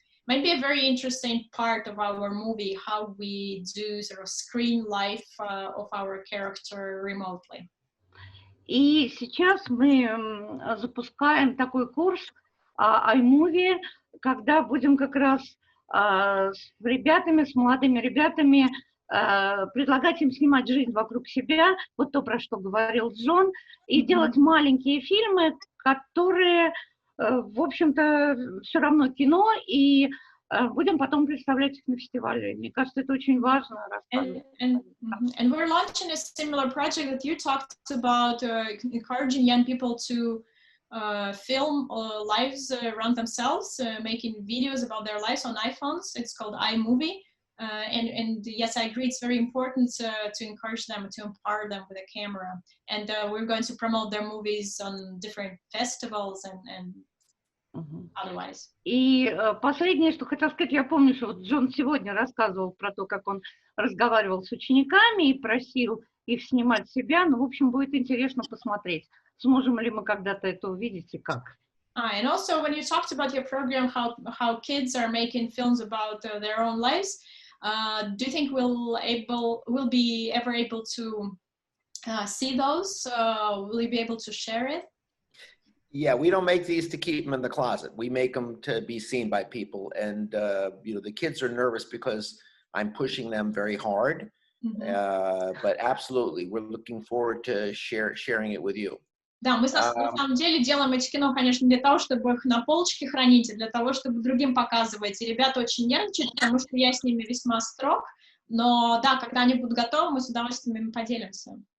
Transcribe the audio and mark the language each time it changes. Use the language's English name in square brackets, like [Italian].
[English] maybe a very interesting part of our movie, how we do sort of screen life of our character remotely. [Russian] И сейчас мы запускаем такой курс iMovie, когда будем как раз с ребятами, с молодыми ребятами предлагать им снимать жизнь вокруг себя, вот то, про что говорил Джон, и делать маленькие фильмы, которые, в общем-то, все равно кино, и будем потом представлять их на фестивале. Мне кажется, это очень важно. [English] And we're launching a similar project that you talked about, encouraging young people to film lives around themselves, making videos about their lives on iPhones. It's called iMovie. And yes, I agree, it's very important to encourage them, to empower them with a camera. And we're going to promote their movies on different festivals and otherwise. [Russian] И последнее, что хотел сказать, я помню, что вот Джон сегодня рассказывал про то, как он разговаривал с учениками и просил их снимать себя. Ну, в общем, будет интересно посмотреть, сможем ли мы когда-то это увидеть и как. [English] And also, when you talked about your program, how kids are making films about their own lives, do you think we'll be ever able to see those? Will you be able to share it? Yeah, we don't make these to keep them in the closet. We make them to be seen by people. And, you know, the kids are nervous because I'm pushing them very hard. But absolutely, we're looking forward to sharing it with you. [Russian] Да, мы на самом деле делаем эти кино, конечно, для того, чтобы их на полочке хранить, и для того, чтобы другим показывать. И ребята очень нервничают, потому что я с ними весьма строг. Но да, когда они будут готовы, мы с удовольствием им поделимся.